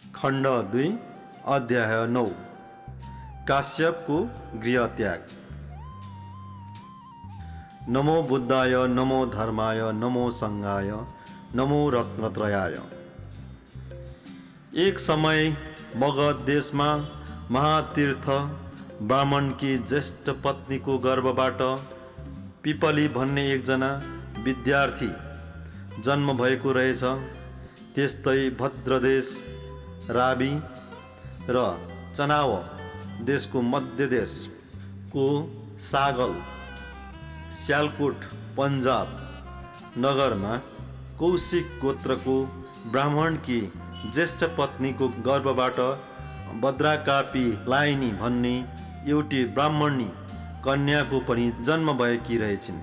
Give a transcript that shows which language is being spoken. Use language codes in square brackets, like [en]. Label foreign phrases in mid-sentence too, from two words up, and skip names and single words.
[ne] खण्ड 2 अध्याय 9 काश्यपको गृहत्याग। [sa] नमो बुद्धाय, नमो धर्माय, नमो संघाय, नमो रत्नत्रयाय। [ne] एक समय मगध देशमा महातीर्थ ब्राह्मणकी ज्येष्ठ पत्नीको गर्भबाट पिपली भन्ने एकजना विद्यार्थी जन्म भएको रहेछ। त्यस्तै भद्रदेश, रावी र चनाव देशको मध्य देशको सागल, स्यालकोट पन्जाब नगरमा कौशिक गोत्रको ब्राह्मणकी ज्येष्ठ पत्नीको गर्भबाट भद्राकापी लाइनी भन्ने एउटी ब्राह्मणी कन्याको पनि जन्म भएकी रहेछिन्।